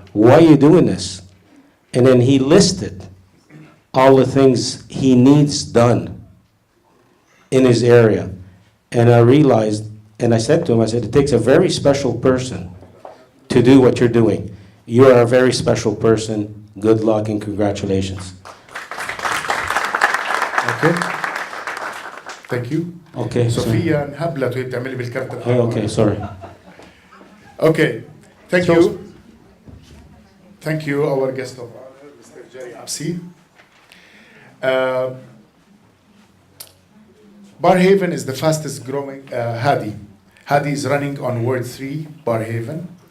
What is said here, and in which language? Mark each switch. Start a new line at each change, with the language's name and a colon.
English: Why are you doing this? And then he listed all the things he needs done in his area. And I realized, and I said to him, I said, it takes a very special person to do what you're doing. You are a very special person. Good luck and congratulations. Okay. Thank you. Okay.
Arabic: صوفيا انهبلت وهي بتعملي بالكارت الأحمر.
English: Okay, sorry. Okay. Thank you. Thank you, our guest of honor, Mr. Jerry Absi. Barhaven is the fastest growing, Hadi is running on Ward 3, Barhaven.